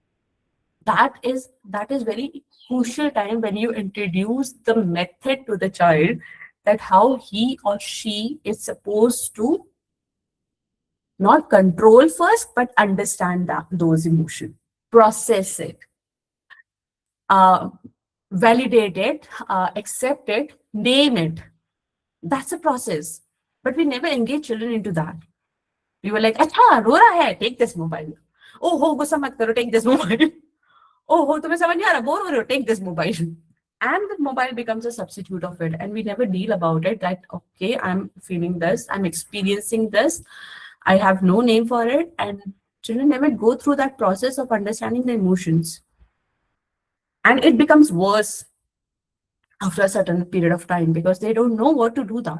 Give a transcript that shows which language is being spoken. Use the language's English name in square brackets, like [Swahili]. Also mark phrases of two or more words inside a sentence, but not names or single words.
[English] That is very crucial time when you introduce the method to the child, that how he or she is supposed to not control first, but understand those emotions, process it, uh, validate it, accept it, name it. That's a process. But we never engage children into that. We were like, [Hindi] "अच्छा, रो रहा है, [English] take this mobile. [Hindi] ओहो, गुस्सा मत करो, [English] take this mobile. [Hindi] ओहो, तुम्हें समझ नहीं आ रहा, बोर हो रहे हो, [English] take this mobile." And the mobile becomes a substitute of it. And we never deal about it, that, okay, I'm feeling this, I'm experiencing this, I have no name for it. And children never go through that process of understanding the emotions. And it becomes worse after a certain period of time because they don't know what to do that.